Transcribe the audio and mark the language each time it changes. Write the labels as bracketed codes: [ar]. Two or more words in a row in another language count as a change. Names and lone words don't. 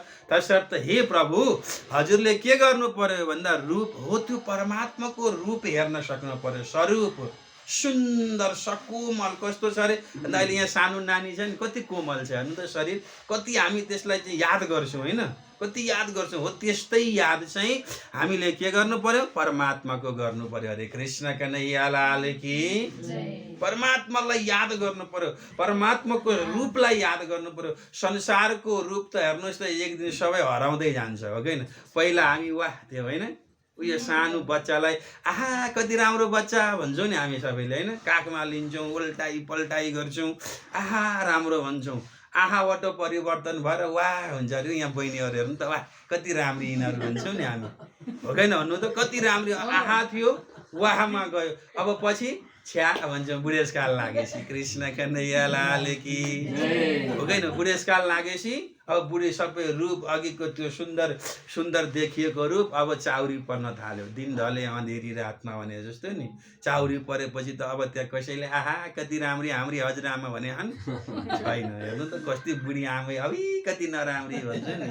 [ne] तसर्थ हे प्रभु हजुरले के गर्नु पर्यो भन्दा रूप हो त्यो परमात्माको रूप हेर्न सक्नु पर्यो। स्वरूप सुन्दर सकोमल कस्तो छ अरे भन्दा अहिले यहाँ सानो नानी छ नि कति कोमल छ हेर्नु त शरीर, कति हामी त्यसलाई चाहिँ याद गर्छौँ हैन, कति याद गर्छौँ। हो त्यस्तै याद चाहिँ हामीले के गर्नु पर्यो? परमात्माको गर्नु पर्यो। [hi] हरे कृष्ण कन्हैया लाल की। [ne] परमात्मालाई याद गर्नु पर्यो, परमात्माको रूपलाई याद गर्नु पर्यो। संसारको रूप त हेर्नुहोस् त एक दिन सबै हराउँदै जान्छ हो कि हैन। पहिला हामी वाह थियो हैन, उयो सानो बच्चालाई आहा कति राम्रो बच्चा भन्छौँ नि हामी सबैले हैन, काखमा लिन्छौँ उल्टाई पल्टाई गर्छौँ, आहा राम्रो भन्छौँ। आहाबाट परिवर्तन भएर वाह हुन्छ अरे। यहाँ बहिनीहरू हेर्नु त वाह कति राम्री यिनीहरू भन्छौँ नि हामी हो कि भन्नु त कति राम्री आहा थियो वाहमा गयो, अब पछि छ्या भन्छौँ। बुढेसकाल लागेपछि [hi] कृष्ण कन्हैया लाल की [ne] हो कि बुढेसकाल लागेपछि अब बुढी सबै रूप अघिको त्यो सुन्दर सुन्दर देखिएको रूप अब चाउरी पर्न थाल्यो। दिन ढले अँधेरी रातमा भने जस्तो नि, चाउरी परेपछि त अब त्यहाँ कसैले आहा कति राम्री हाम्री हजुरआमा भने हन् छैन। हेर्नु त कति बुढी आमै अबि कति नराम्री भन्छ नि।